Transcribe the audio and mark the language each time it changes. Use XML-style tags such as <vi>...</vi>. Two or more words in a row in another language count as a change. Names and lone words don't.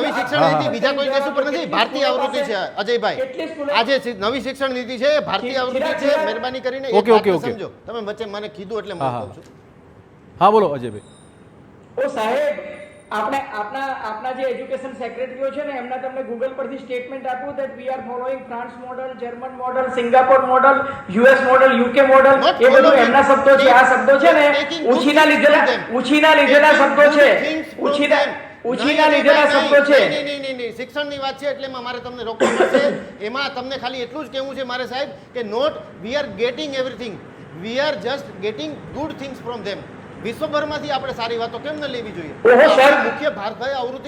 <gu>નવી શિક્ષણ નીતિ બીજા કોઈ કેસ ઉપર નથી, ભારતીય આવૃત્તિ છે અજયભાઈ. આજે નવી શિક્ષણ નીતિ છે, ભારતીય આવૃત્તિ છે. મહેરબાની કરીને એક</gu> <en>okay, okay,</en> <gu>વાતને ઓકે. સમજો. તમે વચ્ચે મને કીધું એટલે હા, હું હા. કહું છું. હા, બોલો અજયભાઈ. ઓ સાહેબ, આપણે આપના જે એજ્યુકેશન સેક્રેટરીઓ છે ને એમના તમને ગૂગલ પરથી સ્ટેટમેન્ટ આપ્યું</gu> <en>that we are following France model, German model, Singapore model, US model, UK model. Not</en> <gu>એ બધું</gu> <en>following.</en> <gu>એમના શબ્દો છે. આ શબ્દો છે ને</gu> <en>Taking good</en> <gu>ઉછીના</gu> <en>things</en> <gu>લીધેલા</gu> <en>from them.</en> <gu>ઉછીના લીધેલા</gu> <en>Taking</en> <gu>શબ્દો</gu> <en>good</en> <gu>છે.</gu> <en>things from</en> <gu>ઉછીના</gu> <en>them.</en> <gu>ઉછીના નહીં, લીધેલા નહીં, શબ્દો છે. નહીં. શિક્ષણની વાત છે એટલે એમાં મારે તમને રોકવું પડશે. એમાં તમને ખાલી એટલું જ કહેવું છે મારે સાહેબ કે</gu> <en>not we are getting everything, we are just getting good things from them.</en> <gu>વિશ્વભરમાંથી આપણે સારી વાતો કેમ ન લેવી જોઈએ? ઓહો, સર. આપણે મુખ્ય ભારતીય આવૃત્તિ</gu>